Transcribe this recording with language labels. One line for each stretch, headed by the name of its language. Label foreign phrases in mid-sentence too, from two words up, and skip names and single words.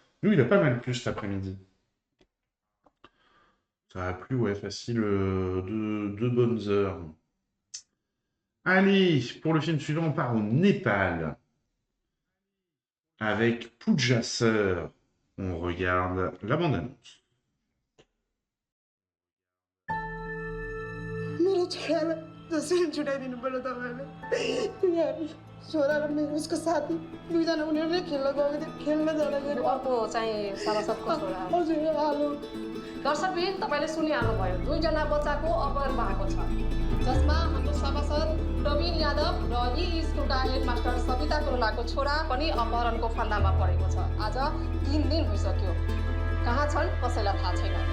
French: Nous, il a pas mal plu cet après-midi. Ça a plu, ouais, facile, deux bonnes heures. Allez, pour le film suivant, on part au Népal. Avec Pooja Sir. On regarde la bande-annonce.
Nepali: मेरो छोरालाई जसरी छुट्याइदिनु पर्यो तपाईँले किनभने छोरा र मेरो उसको साथी दुईजना उनीहरू नै खेल्न गएको थियो खेल्न जाँदाखेरि अर्को चाहिँ सभासदको छोरा हजुर हेलो दर्शकबिन तपाईँले सुनिहाल्नुभयो दुईजना बच्चाको अपहरण भएको छ जसमा हाम्रो सभासद प्रवीण यादव र यी स्कुलका हेडमास्टर सविता कोरोलाको छोरा पनि अपहरणको फन्दामा परेको छ आज 3 दिन भइसक्यो कहाँ छन् कसैलाई थाहा छैन